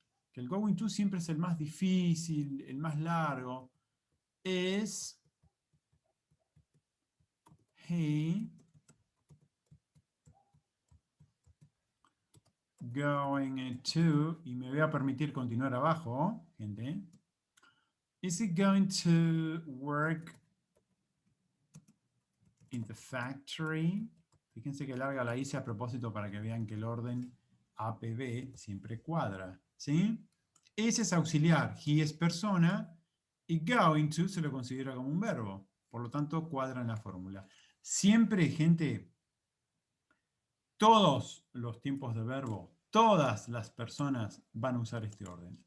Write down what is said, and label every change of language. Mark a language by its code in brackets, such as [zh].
[es] Que el [en] going to [es] siempre es el más difícil, el más largo. Es [en] he going to, [es] y me voy a permitir continuar abajo, gente. [en] Is he going to work in the factory? [es] Fíjense que larga la hice a propósito para que vean que el orden APB siempre cuadra, ¿sí? Ese es auxiliar, [en] he [es] es persona, y [en] going to [es] se lo considera como un verbo. Por lo tanto, cuadra en la fórmula. Siempre, gente, todos los tiempos de verbo, todas las personas van a usar este orden.